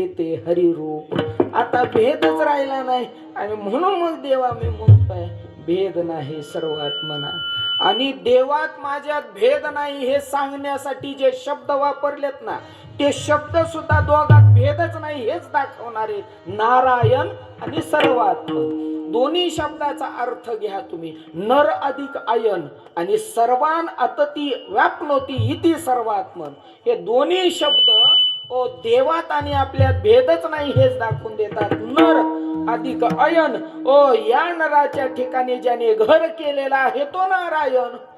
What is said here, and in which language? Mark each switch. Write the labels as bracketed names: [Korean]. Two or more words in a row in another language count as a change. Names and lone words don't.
[Marathi] ते हरिरूप आता भेदच राहिला नाही आणि म्हणून मग देवा मी म्हणतोय भेद नाही सर्वात म्हणा आणि देवात माझ्यात भेद नाही हे सांगण्यासाठी जे शब्द वापरलेत ना ते शब्द सुद्धा दोघात भेदच नाही हेच दाखवणारे नारायण आणि सर्वात्मन दोन्ही शब्दाचा अर्थ घ्या तुम्ही नर अधिक आयन आणि [Sanskrit] सर्वान अतती व्यापनोती इति सर्वात्मन [Marathi] हे दोन्ही शब्द ओ देवात आणि आपल्यात भेदच नाही हेच दाखवून देतात नर अधिक अयन ओ या नराच्या ठिकाणी ज्याने घर केलेला आहे तो नारायण